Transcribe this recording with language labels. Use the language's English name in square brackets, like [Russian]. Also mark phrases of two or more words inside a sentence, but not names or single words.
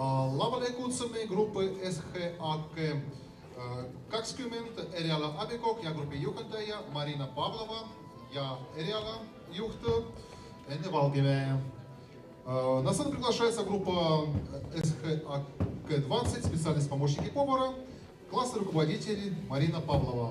[Estonian] Lavale kutsumme gruppi SHAK 20 Eriala Abikok ja grupi juhataja Marina Pavlova ja Eriala juht Enne Valgevee. [Russian] На сцену приглашается группа СХАК-20, специальность помощники повара, классный руководитель Марина Павлова.